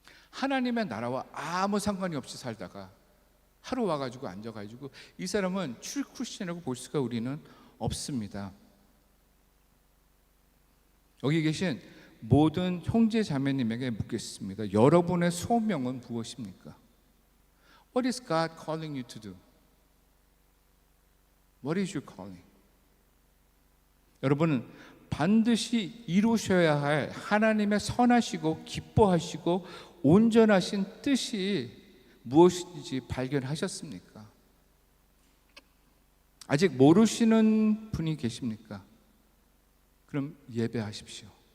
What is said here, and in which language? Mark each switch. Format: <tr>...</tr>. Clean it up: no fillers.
<ko>하나님의 나라와 아무 상관이 없이 살다가 하루 와가지고 앉아가지고 이 사람은 출 크리스천이라고 볼 수가 우리는 없습니다. 여기 계신 모든 형제 자매님에게 묻겠습니다. 여러분의 소명은 무엇입니까?</ko> <en>What is God calling you to do? What is your calling?</en> <ko>여러분은 반드시 이루셔야 할 하나님의 선하시고 기뻐하시고 온전하신 뜻이 무엇인지 발견하셨습니까? 아직 모르시는 분이 계십니까? 그럼 예배하십시오.</ko>